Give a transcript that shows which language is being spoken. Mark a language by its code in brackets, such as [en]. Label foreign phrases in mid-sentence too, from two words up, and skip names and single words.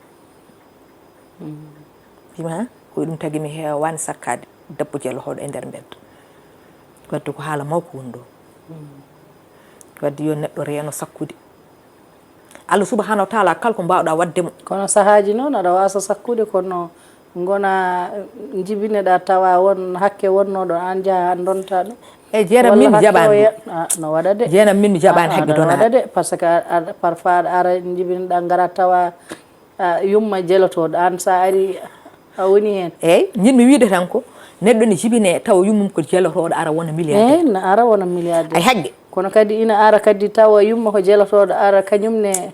[ff] mbimi ha o wi ɗum tagi mi hewani sakkade debbo jeelohoɗo e nder bedda wadde ko haala mawko woni ɗo wadde yo neɗɗo reeno sakkude Allah subahanahu wa taala kala ko mbawɗa waddemo kono sahaji noon aɗa wasa sakkude kono gona jibineɗa tawa won hakke wonnoɗo an jaha an donta ɗum e jeenam min mi jaɓani no waɗa de jeenam min mi jaɓani haqqe no waɗa de [fr] par ce que parfois [ff] aɗa ara jibineɗa gara tawa yumma jelotoɗo an sa ari a woni hen eyyi jinmi wiide tan ko neɗɗo ne jibine tawa yummum ko jelotoɗo ara wona milliardaire eyyi no ara wona milliardaire ay haqqe kono kadi ina ara kadi tawa yumma ko jelotoɗo ara kañumne